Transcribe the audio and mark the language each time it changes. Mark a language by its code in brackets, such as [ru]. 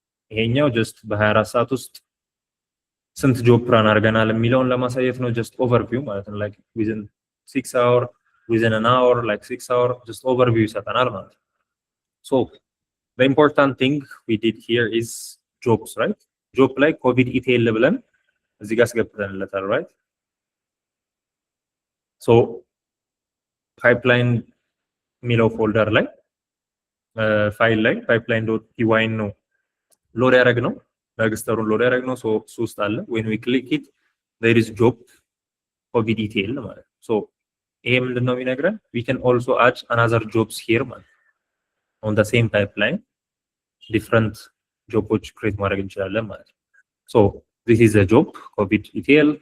[am] ይሄኛው just በ24 ሰዓት ውስጥ ስንት ጆብ ራን አድርገናል የሚለውን ለማሳየት ነው። just overview ማለት ነው። like within 6 hours, within an hour, like 6 hours, just overview ይሰጠናል ማለት ነው። [en] So the important thing we did here is jobs, right? [am] job ላይ ኮቪድ ኢቴል ብለን እዚህ ጋር አስገብተንለታል, right? So pipeline የሚለው ፎልደር ላይ ፋይል ላይ pipeline.py ነው ሎድ ያደረግ ነው ዳግስተሩን ሎድ ያደረግ ነው። ሶ ውስጥ አለ when we click it there is job covid detail ማለት ነው። ሶ ይሄ ምንድነው የሚነግረን [en] we can also add another jobs here [am] ማለት on the same pipeline different jobs create ማድረግ እንችላለን ማለት ነው። [en] so this is a job covid detail.